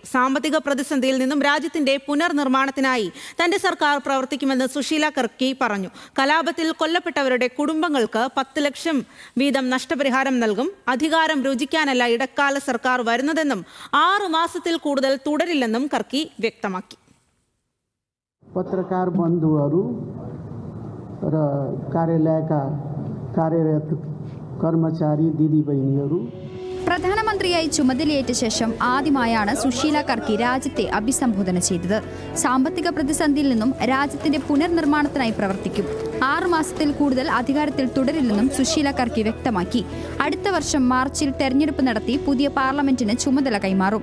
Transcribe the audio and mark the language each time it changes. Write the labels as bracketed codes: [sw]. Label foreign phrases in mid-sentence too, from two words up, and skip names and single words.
[ml] സാമ്പത്തിക പ്രതിസന്ധിയിൽ നിന്നും രാജ്യത്തിന്റെ പുനർനിർമ്മാണത്തിനായി തന്റെ സർക്കാർ പ്രവർത്തിക്കുമെന്ന് സുശീല കർക്കി പറഞ്ഞു. കലാപത്തിൽ കൊല്ലപ്പെട്ടവരുടെ കുടുംബങ്ങൾക്ക് 10 ലക്ഷം വീതം നഷ്ടപരിഹാരം നൽകും. അധികാരം രുചിക്കാനല്ല ഇടക്കാല സർക്കാർ വരുന്നതെന്നും 6 മാസത്തിൽ കൂടുതൽ തുടരില്ലെന്നും കർക്കി വ്യക്തമാക്കി. [ne] पत्रकार बन्धुहरू र कार्यालयका कार्यरत कर्मचारी दिदीबहिनीहरू [ml] പ്രധാനമന്ത്രിയായി ചുമതലയേറ്റ ശേഷം ആദ്യമായാണ് സുശീല കർക്കി രാജ്യത്തെ അഭിസംബോധന ചെയ്തത്. സാമ്പത്തിക പ്രതിസന്ധിയിൽ നിന്നും രാജ്യത്തിന്റെ പുനർനിർമ്മാണത്തിനായി പ്രവർത്തിക്കും. 6 മാസത്തിൽ കൂടുതൽ അധികാരത്തിൽ തുടരില്ലെന്നും സുശീല കർക്കി വ്യക്തമാക്കി. അടുത്ത വർഷം മാർച്ചിൽ തെരഞ്ഞെടുപ്പ് നടത്തി പുതിയ പാർലമെന്റിന് ചുമതല കൈമാറും.